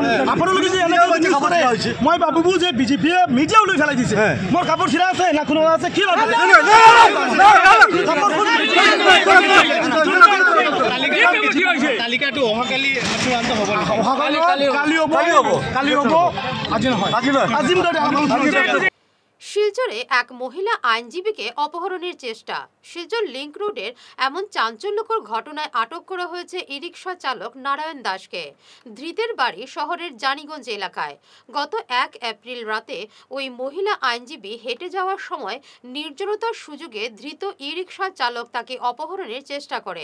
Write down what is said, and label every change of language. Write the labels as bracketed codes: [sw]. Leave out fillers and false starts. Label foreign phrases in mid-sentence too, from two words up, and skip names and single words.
[as] আপোনালোকে যে মই ভাবো যে বিজেপিয়ে মিডিয়াও লৈ পেলাই দিছে। মোৰ কাপোৰ চিৰা আছে না কোনো আছে কি তালিকাটো অহাকালি কালি হ'ব, আজি নহয়। [bn] শিলচরে এক মহিলা আইনজীবীকে অপহরণের চেষ্টা। শিলচর লিংক রোডের এমন চাঞ্চল্যকর ঘটনায় আটক করা হয়েছে ই-রিকশা চালক নারায়ণ দাসকে। ধৃতের বাড়ি শহরের জানিগঞ্জ এলাকায়। গত ১ এপ্রিল রাতে ওই মহিলা আইনজীবী হেঁটে যাওয়ার সময় নির্জনতার সুযোগে ধৃত ই-রিকশা চালক তাকে অপহরণের চেষ্টা করে।